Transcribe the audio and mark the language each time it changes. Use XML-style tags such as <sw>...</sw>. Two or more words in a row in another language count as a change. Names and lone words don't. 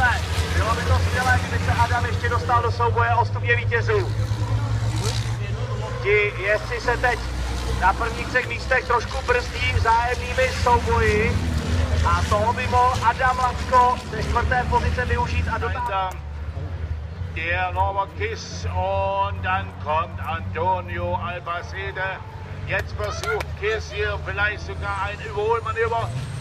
<cs>Bylo by to skvělé, kdyby se Adam ještě dostal do souboje o stupně vítězů. Ti jezdci se teď na prvních 3 místech trošku brzdí vzájemnými souboji a toho by mohl Adam Lacko ze 4. pozice využít a dotáhnout.</cs> <de>Der Norbert Kiss und dann kommt Antonio Albacete. Jetzt versucht Kiss hier vielleicht sogar ein Überholmanöver.</de>